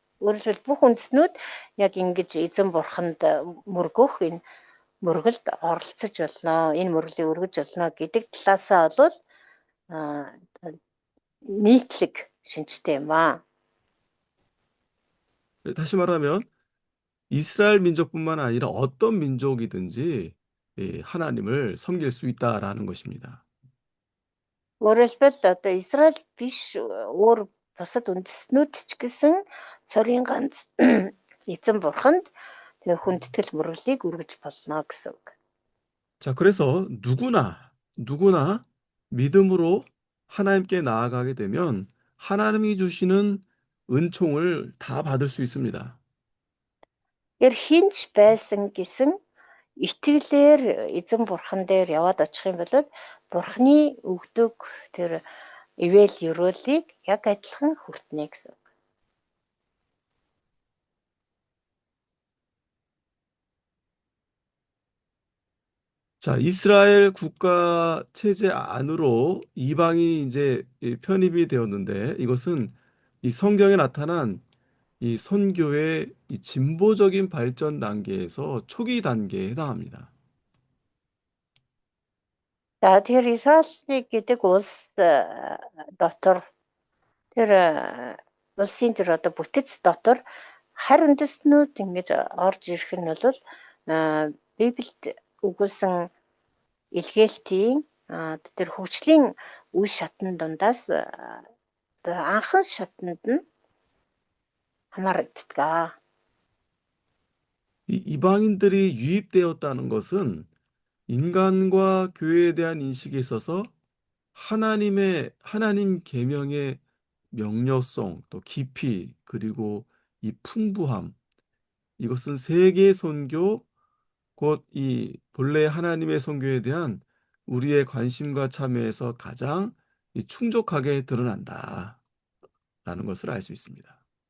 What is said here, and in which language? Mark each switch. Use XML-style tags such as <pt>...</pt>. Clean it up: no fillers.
<mn>Өөрөөр хэлбэл бүх үндэстнүүд яг ингэж эзэн бурханд мөргөх энэ мөргөлд оролцож болно. Энэ мөргөлийг өргөж болно гэдэг талаасаа бол нийтлэг шинжтэй юм аа.</mn> <ko>다시 말하면 이스라엘 민족뿐만 아니라 어떤 민족이든지 하나님을 섬길 수 있다라는 것입니다.</ko> <mn>Өөрөөр хэлбэл одоо Израиль биш өөр бусад үндэстнүүд ч гэсэн цорын ганц эзэн бурханд тэгээ хүндэтгэл мөргөлийг өргөж болно гэсэн үг.</mn> <ko>자, 그래서 누구나 믿음으로 하나님께 나아가게 되면 하나님이 주시는 은총을 다 받을 수 있습니다.</ko> <mn>Тэр хинч байсан гэсэн итгэлээр эзэн бурхан дээр яваад очих юм бол бурханы өгдөг тэр ивэл ёроолыг яг адилхан хүртнэ гэсэн.</mn> <ko>자, 이스라엘 국가 체제 안으로 이방인이 이제 편입이 되었는데 이것은 이 성경에 나타난 이 선교의 이 진보적인 발전 단계에서 초기 단계에 해당합니다.</ko> <mn>За тэр Израиль гэдэг улс дотор тэр улсын тэр одоо бүтэц дотор харь үндэстнүүд ингэж орж ирэх нь бол Библиэд өгүүлсэн илгээлтийн тэр хөгжлийн үе шатны дундаас анхан шатнд нь хамаардаг.</mn> <ko>이 이방인들이 유입되었다는 것은 인간과 교회에 대한 인식에 있어서 하나님 계명의 명료성, 또 깊이, 그리고 이 풍부함, 이것은 세계 선교, 곧 이 본래 하나님의 선교에 대한 우리의 관심과 참여에서 가장 이 충족하게 드러난다라는 것을 알 수 있습니다.</ko>